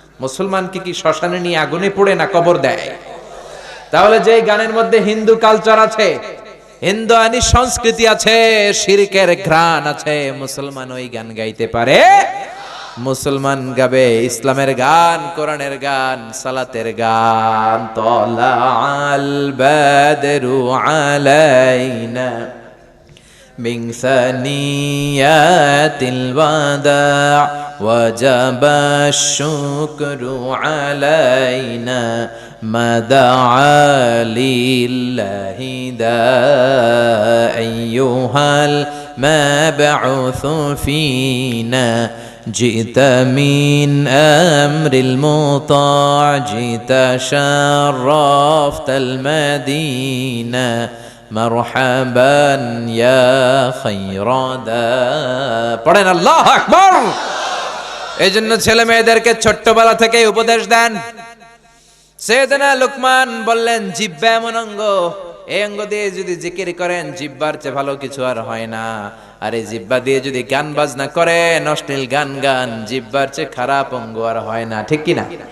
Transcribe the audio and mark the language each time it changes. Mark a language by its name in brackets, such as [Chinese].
[Bangla] মুসলমানকে কি শ্মশানে নিয়ে আগুনে পুড়ে না কবর দেয়? তাহলে যে গানের মধ্যে হিন্দু কালচার আছে, হিন্দু আনি সংস্কৃতি আছে, শিরকের ঘ্রাণ আছে, মুসলমান ওই গান গাইতে পারে? মুসলমান গাবে ইসলামের গান, কোরআনের গান, সালাতের গান। [Arabic] তলা আল বাদরু আলাইনা من ثنيات الوداع وجب الشكر علينا ما دعا لله دا أيها المبعوث فينا جئت من أمر المطاع جئت شرفت المدينة মারহাবান ইয়া খায়রাদা। [Bangla] পড়েন আল্লাহু আকবার। এইজন্য ছেলে মেয়েদেরকে ছোট্টবেলা থেকে উপদেশ দেন। সাইয়েদনা লুকমান বললেন, জিহ্বা এমন অঙ্গ, এই অঙ্গ দিয়ে যদি জিকির করেন জিহ্বার চেয়ে ভালো কিছু আর হয় না। আর এই জিহ্বা দিয়ে যদি গান বাজনা করেন, অশ্লীল গান গান, জিহ্বার চেয়ে খারাপ অঙ্গ আর হয় না। ঠিক কিনা?